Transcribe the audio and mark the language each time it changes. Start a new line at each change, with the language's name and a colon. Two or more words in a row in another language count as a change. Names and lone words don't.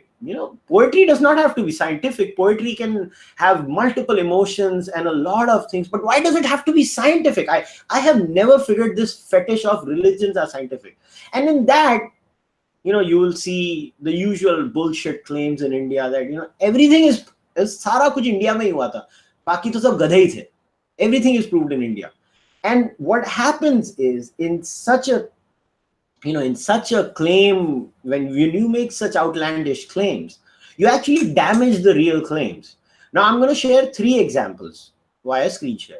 English: Poetry does not have to be scientific. Poetry can have multiple emotions and a lot of things. But why does it have to be scientific? I have never figured this fetish of religions are scientific. And in that, you will see the usual bullshit claims in India that, everything is
Hindi: सारा कुछ India में ही हुआ था. बाकी तो सब गधे ही थे.
English: Everything is proved in India. And what happens is in such a claim, when you make such outlandish claims, you actually damage the real claims. Now, I'm going to share 3 examples via screen share.